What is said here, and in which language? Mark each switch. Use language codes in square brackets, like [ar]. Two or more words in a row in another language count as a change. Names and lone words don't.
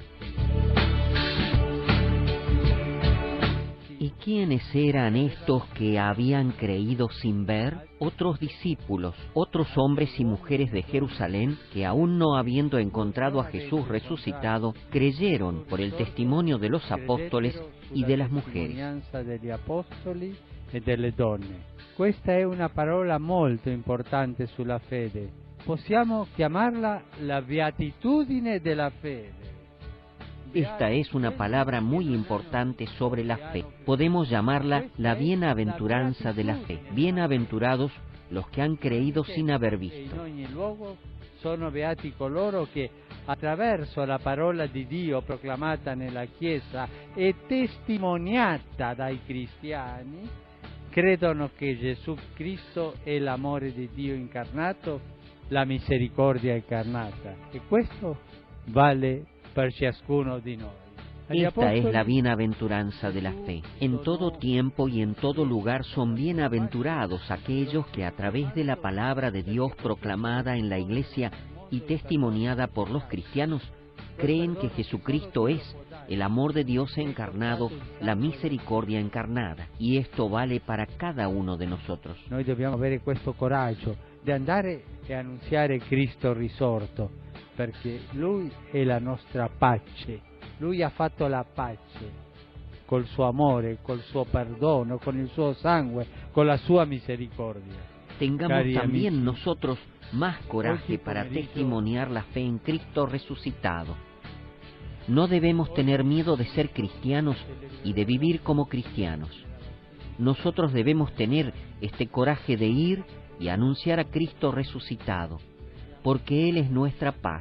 [es] ¿Y quiénes eran estos que habían creído sin ver? Otros discípulos, otros hombres y mujeres de Jerusalén que, aún no habiendo encontrado a Jesús resucitado, creyeron por el testimonio de los apóstoles y de las mujeres. [it] Questa è una parola molto importante sulla fede. Possiamo chiamarla la beatitudine della fede. [es] Esta es una palabra muy importante sobre la fe. Podemos llamarla la bienaventuranza de la fe. Bienaventurados los que han creído sin haber visto. [it] In ogni luogo sono beati coloro che attraverso la parola di Dio proclamata nella Chiesa e testimoniata dai cristiani credono che Gesù Cristo è l'amore di Dio incarnato, la misericordia incarnata. E questo vale per ciascuno di noi. [es] Esta es la bienaventuranza de la fe. En todo tiempo y en todo lugar son bienaventurados aquellos que a través de la palabra de Dios proclamada en la Iglesia y testimoniada por los cristianos, creen que Jesucristo es el amor de Dios encarnado, la misericordia encarnada. Y esto vale para cada uno de nosotros. [it] Noi dobbiamo avere questo coraggio di andare e annunziare Cristo risorto, perché Lui è la nostra pace. Lui ha fatto la pace col suo amore, col suo perdono, con il suo sangue, con la sua misericordia. [es] Tengamos [it] Cari [es] también [it] amici, [es] nosotros más coraje para testimoniar la fe en Cristo resucitado. No debemos tener miedo de ser cristianos y de vivir como cristianos. Nosotros debemos tener este coraje de ir y anunciar a Cristo resucitado, porque Él es nuestra paz.